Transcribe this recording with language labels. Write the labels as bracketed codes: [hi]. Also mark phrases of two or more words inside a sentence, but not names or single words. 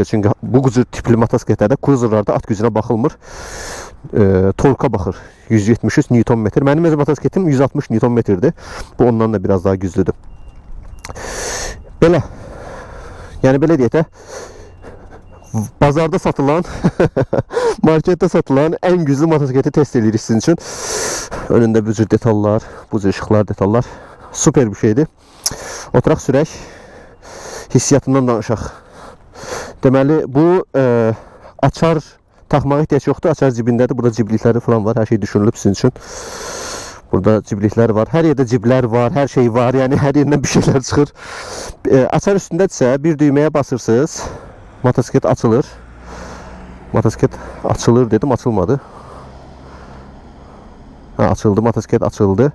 [az] Çünkü bu cür tipli motosikletlərdə, cruiserlarda at gücünə baxılmır. Torka baxır. 173 Nm. Mənim öz motosikletim 160 Nm-dir. Bu ondan da biraz daha güclüdür. Belə. Yəni belə deyək də, bazarda satılan, markette satılan en güçlü motosikleti test edirik sizin için. Önünde bu cür detallar, bu cür ışıklar, detallar. Süper bir şeydi. Oturaq sürək, hissiyatından danışaq. Deməli, bu açar taxmağa ehtiyac yoxdur. Açar cibindədir. Burada ciblikləri falan var. Her şey düşünülüb sizin için. [tr] Burada ciblikler var. Her yerde cibler var. Her şey var. [az] Yani her yerinden bir şeyler çıxır. Açar üstündədirsə bir düymeye basırsınız. Motosiklet açılır. Motosiklet açılır dedim, açılmadı. Ha, açıldı, motosiklet açıldı.